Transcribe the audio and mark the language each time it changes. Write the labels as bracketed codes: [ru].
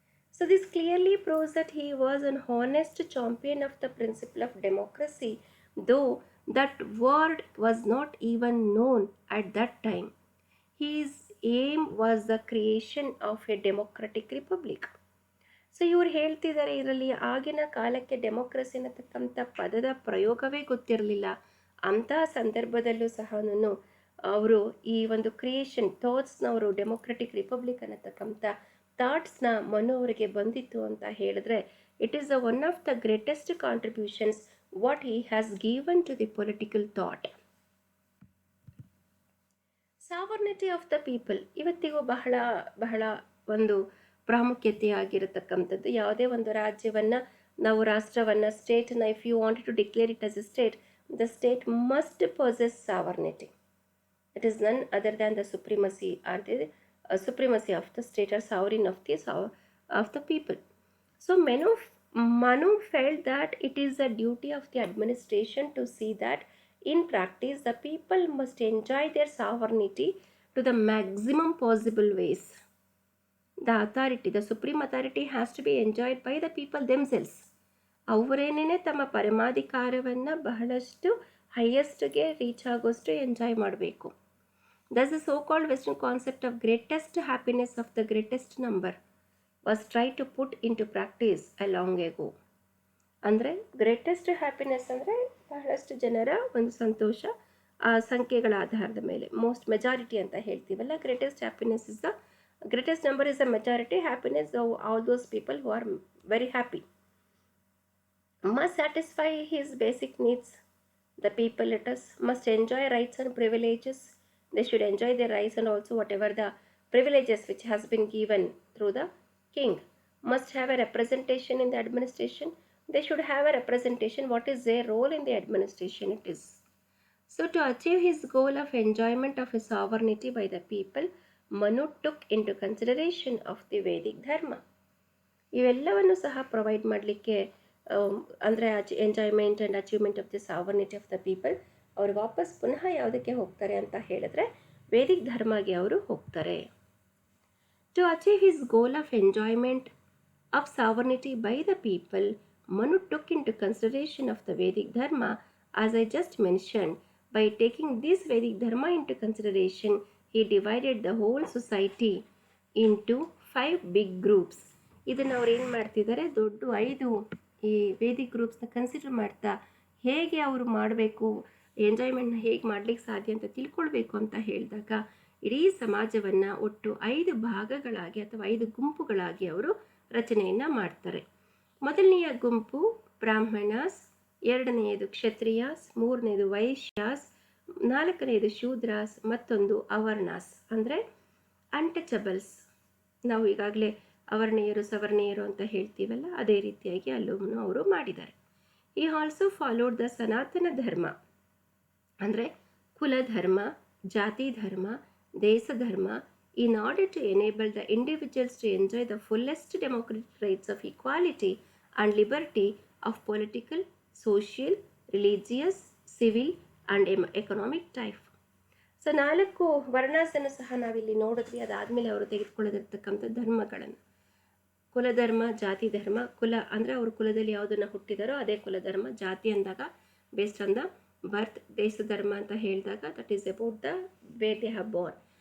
[en] So this clearly proves that he was an honest champion of the principle of democracy, though that word was not even known at that time. His aim was the creation of a democratic republic. [kn] So ಇವ್ರು ಹೇಳ್ತಿದ್ದಾರೆ ಇದರಲ್ಲಿ ಆಗಿನ ಕಾಲಕ್ಕೆ democracy ಅನ್ನತಕ್ಕಂಥ ಪದದ ಪ್ರಯೋಗವೇ ಗೊತ್ತಿರಲಿಲ್ಲ. ಅಂತಹ ಸಂದರ್ಭದಲ್ಲೂ ಸಹ ಅವರು ಈ ಒಂದು ಕ್ರಿಯೇಷನ್ ಥಾಟ್ಸ್ನ ಅವರು ಡೆಮೊಕ್ರೆಟಿಕ್ ರಿಪಬ್ಲಿಕ್ ಅನ್ನತಕ್ಕಂಥ ಥಾಟ್ಸ್ನ ಮನು ಅವರಿಗೆ ಬಂದಿತ್ತು ಅಂತ ಹೇಳಿದ್ರೆ, [en] It is one of the greatest contributions what he has given to the political thought. [kn] Sovereignty of the people ಇವತ್ತಿಗೂ ಬಹಳ ಬಹಳ ಒಂದು ಪ್ರಾಮುಖ್ಯತೆಯಾಗಿರತಕ್ಕಂಥದ್ದು. ಯಾವುದೇ ಒಂದು ರಾಜ್ಯವನ್ನು ನಾವು ರಾಷ್ಟ್ರವನ್ನು ಸ್ಟೇಟನ್ನು [en] If you wanted to declare it as a state, the state must possess sovereignty. It is none other than the supremacy or the supremacy of the state or sovereign of the people. So Manu felt that it is the duty of the administration to see that in practice the people must enjoy their sovereignty to the maximum possible ways. The authority, the supreme authority has to be enjoyed by the people themselves. [kn] ಅವರೇನೇ ತಮ್ಮ ಪರಮಾಧಿಕಾರವನ್ನು ಬಹಳಷ್ಟು ಹೈಯೆಸ್ಟ್ಗೆ reach ಆಗೋಷ್ಟು enjoy ಮಾಡಬೇಕು. [en] Thus the so called western concept of greatest happiness of the greatest number was try to put into practice a long ago. [kn] ಅಂದರೆ greatest happiness ಅಂದರೆ ಬಹಳಷ್ಟು ಜನರ ಒಂದು ಸಂತೋಷ ಆ ಸಂಖ್ಯೆಗಳ ಆಧಾರದ ಮೇಲೆ, ಮೋಸ್ಟ್ ಮೆಜಾರಿಟಿ ಅಂತ ಹೇಳ್ತೀವಲ್ಲ. [en] Greatest happiness is the greatest number is the majority happiness of all those people who are very happy. Must satisfy his basic needs. The people, let us, must enjoy rights and privileges. They should enjoy their rights and also whatever the privileges which has been given through the king. Must have a representation in the administration. They should have a representation. What is their role in the administration? It is. So to achieve his goal of enjoyment of his sovereignty by the people, Manu took into consideration of the Vedic dharma. [kn] ಇವೆಲ್ಲವನ್ನು ಸಹ provide ಮಾಡಲಿಕ್ಕೆ ಅಂದರೆ [en] enjoyment and achievement of the sovereignty of the people, [kn] ಅವ್ರು ವಾಪಸ್ ಪುನಃ ಯಾವುದಕ್ಕೆ ಹೋಗ್ತಾರೆ ಅಂತ ಹೇಳಿದ್ರೆ ವೇದಿಕ್ ಧರ್ಮಗೆ ಅವರು ಹೋಗ್ತಾರೆ. [en] To achieve his goal of enjoyment of sovereignty by the people, Manu took into consideration of the Vedic dharma as I just mentioned. By taking this Vedic dharma into consideration, he divided the whole society into 5 big groups. [kn] ಇದನ್ನು ಅವ್ರು ಏನು ಮಾಡ್ತಿದ್ದಾರೆ, ದೊಡ್ಡ 5 ಈ Vedic ಗ್ರೂಪ್ಸ್ನ consider ಮಾಡ್ತಾ ಹೇಗೆ ಅವರು ಮಾಡಬೇಕು, ಎಂಜಾಯ್ಮೆಂಟ್ನ ಹೇಗೆ ಮಾಡಲಿಕ್ಕೆ ಸಾಧ್ಯ ಅಂತ ತಿಳ್ಕೊಳ್ಬೇಕು ಅಂತ ಹೇಳಿದಾಗ ಇಡೀ ಸಮಾಜವನ್ನು ಒಟ್ಟು 5 ಭಾಗಗಳಾಗಿ ಅಥವಾ 5 ಗುಂಪುಗಳಾಗಿ ಅವರು ರಚನೆಯನ್ನು ಮಾಡ್ತಾರೆ. ಮೊದಲನೆಯ ಗುಂಪು ಬ್ರಾಹ್ಮಣಾಸ್, ಎರಡನೆಯದು ಕ್ಷತ್ರಿಯಾಸ್, ಮೂರನೇದು ವೈಶ್ಯಾಸ್, ನಾಲ್ಕನೆಯದು ಶೂದ್ರಾಸ್, ಮತ್ತೊಂದು ಅವರ್ಣಾಸ್ ಅಂದರೆ ಅನ್ಟಚಬಲ್ಸ್. ನಾವು ಈಗಾಗಲೇ ಅವರ್ಣೀಯರು ಸವರ್ಣೀಯರು ಅಂತ ಹೇಳ್ತೀವಲ್ಲ, ಅದೇ ರೀತಿಯಾಗಿ ಅಲ್ಲೂ ಅವರು ಮಾಡಿದ್ದಾರೆ. [en] ಈ also followed the Sanatana Dharma ಅಂದರೆ ಕುಲಧರ್ಮ, ಜಾತಿ ಧರ್ಮ, ದೇಶ ಧರ್ಮ in order to enable the individuals to enjoy the fullest democratic rights of equality and liberty of political, social, religious, civil and economic type. [kn] So 4 ವರ್ಣಾಸನ್ನು ಸಹ ನಾವಿಲ್ಲಿ ನೋಡಿದ್ವಿ. ಅದಾದಮೇಲೆ ಅವರು ತೆಗೆದುಕೊಳ್ಳದಿರ್ತಕ್ಕಂಥ ಧರ್ಮಗಳನ್ನು, ಕುಲಧರ್ಮ, ಜಾತಿ ಧರ್ಮ. ಕುಲ ಅಂದರೆ ಅವರು ಕುಲದಲ್ಲಿ ಯಾವುದನ್ನು ಹುಟ್ಟಿದಾರೋ ಅದೇ ಕುಲಧರ್ಮ. ಜಾತಿ ಅಂದಾಗ [en] Based on the birth. [kn] ದೇಶ ಧರ್ಮ ಅಂತ ಹೇಳಿದಾಗ [en] That is about the where they have born.